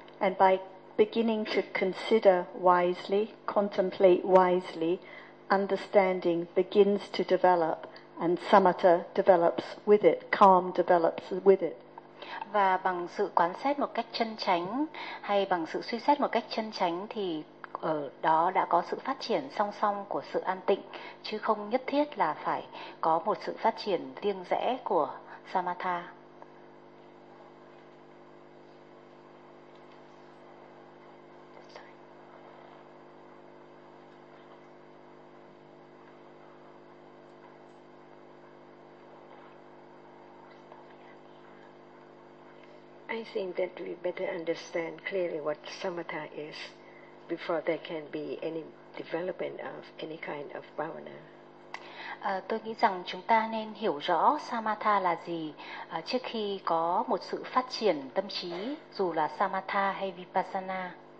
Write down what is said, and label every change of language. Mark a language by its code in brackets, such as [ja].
[en] And by beginning to consider wisely, contemplate wisely, understanding begins to develop and samatha develops with it, calm develops with it. [vi] Và bằng sự quán xét một cách chân chánh hay bằng sự suy xét một cách chân chánh thì ở đó đã có sự phát triển song song của sự an tịnh chứ không nhất thiết là phải có một sự phát triển riêng rẽ của samatha. [en] I think that we better understand clearly what samatha is before there can be any development of any kind of bhavana. [vi] Tôi nghĩ rằng chúng ta nên hiểu rõ samatha là gì trước khi có một sự phát triển tâm trí dù là samatha hay vipassana.